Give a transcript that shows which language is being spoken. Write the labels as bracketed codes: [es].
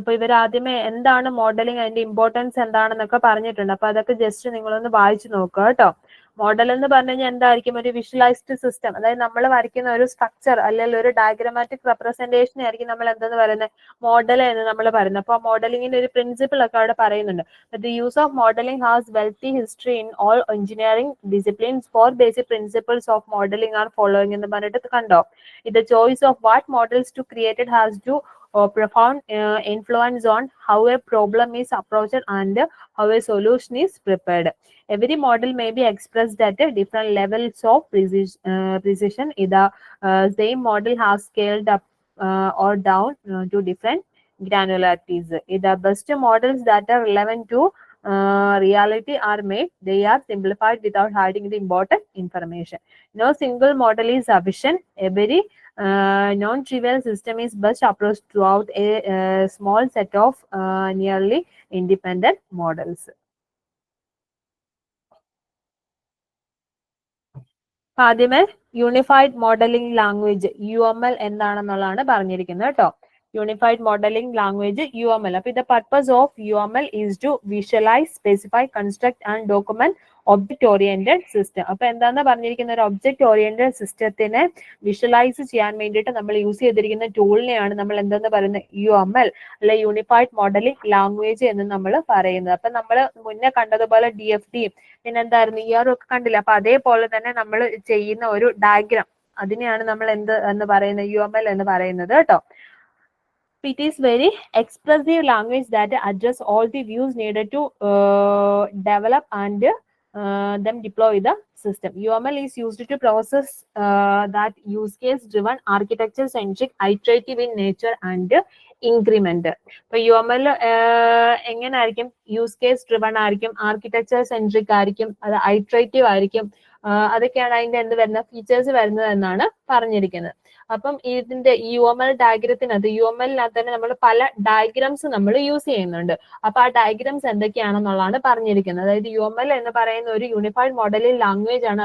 [ml] അപ്പൊ ഇവർ ആദ്യമേ എന്താണ് മോഡലിംഗ്, അതിന്റെ ഇമ്പോർട്ടൻസ് എന്താണെന്നൊക്കെ പറഞ്ഞിട്ടുണ്ട്. അപ്പൊ അതൊക്കെ ജസ്റ്റ് നിങ്ങളൊന്ന് വായിച്ചു നോക്കുക കേട്ടോ. മോഡൽ എന്ന് പറഞ്ഞു കഴിഞ്ഞാൽ എന്തായിരിക്കും? ഒരു വിഷ്വലൈസ്ഡ് സിസ്റ്റം, അതായത് നമ്മൾ വരയ്ക്കുന്ന ഒരു സ്ട്രക്ചർ അല്ലെങ്കിൽ ഒരു ഡയഗ്രമാറ്റിക് റെപ്രസെന്റേഷൻ ആയിരിക്കും നമ്മൾ എന്തെന്ന് പറയുന്നത്? മോഡൽ എന്ന് നമ്മൾ പറയുന്നത്. അപ്പോൾ മോഡലിംഗിന്റെ ഒരു പ്രിൻസിപ്പിൾ ഒക്കെ അവിടെ പറയുന്നുണ്ട്. [en] The use of modeling has wealthy history in all engineering disciplines. Four basic principles of modeling are following [ml] എന്ന് പറഞ്ഞിട്ട് കണ്ടോ? [en] The choice of what models to create it has to profound influence on how a problem is approached and how a solution is prepared. Every model may be expressed at different levels of precision. The same model has scaled up or down to different granularities. The best models that are relevant to reality are made. They are simplified without hiding the important information. No single model is sufficient. Every non-trivial system is best approached throughout a small set of nearly independent models. [ml] ആദ്യമേ unified modelling language UML എന്താണെന്നുള്ളതാണ് പറഞ്ഞിരിക്കുന്നത് കേട്ടോ. Unified modelling language UML. [en] അപ്പൊ the purpose of UML is to visualize, specify, construct and document [ml] object oriented system. അപ്പൊ എന്താന്ന് പറഞ്ഞിരിക്കുന്ന ഒരു object oriented സിസ്റ്റത്തിനെ visualise ചെയ്യാൻ വേണ്ടിയിട്ട് നമ്മൾ യൂസ് ചെയ്തിരിക്കുന്ന ടൂളിനെയാണ് നമ്മൾ എന്തെന്ന് പറയുന്നത്? UML അല്ലെ യൂണിഫൈഡ് മോഡലിംഗ് ലാംഗ്വേജ് എന്ന് നമ്മൾ പറയുന്നത്. അപ്പൊ നമ്മൾ മുന്നേ കണ്ടതുപോലെ DFT പിന്നെന്തായിരുന്നു ഒക്കെ കണ്ടില്ല. അപ്പൊ അതേപോലെ തന്നെ നമ്മൾ ചെയ്യുന്ന ഒരു ഡയഗ്രാം, അതിനെയാണ് നമ്മൾ എന്ത് എന്ന് പറയുന്നത്? UML എന്ന് പറയുന്നത് കേട്ടോ. [en] It is very expressive language that address all the views needed to develop and then deploy the system. UML is used to process that use case driven, architecture centric, iterative in nature and increment. [ml] So UML എങ്ങനായിരിക്കും? Use case driven ആയിരിക്കും, architecture centric ആയിരിക്കും, അത് iterative ആയിരിക്കും. അതൊക്കെയാണ് അതിന്റെ എന്ത് വരുന്ന features വരുന്നത് എന്നാണ് പറഞ്ഞിരിക്കുന്നത്. അപ്പം ഇതിന്റെ UML ഡയഗ്രത്തിനകത്ത് UMLനകത്ത് തന്നെ നമ്മൾ പല ഡയഗ്രാംസ് നമ്മൾ യൂസ് ചെയ്യുന്നുണ്ട്. അപ്പൊ ആ ഡയഗ്രാംസ് എന്തൊക്കെയാണെന്നുള്ളതാണ് പറഞ്ഞിരിക്കുന്നത്. അതായത് UML എന്ന് പറയുന്ന ഒരു യൂണിഫൈഡ് മോഡലിംഗ് ലാംഗ്വേജ് ആണ്.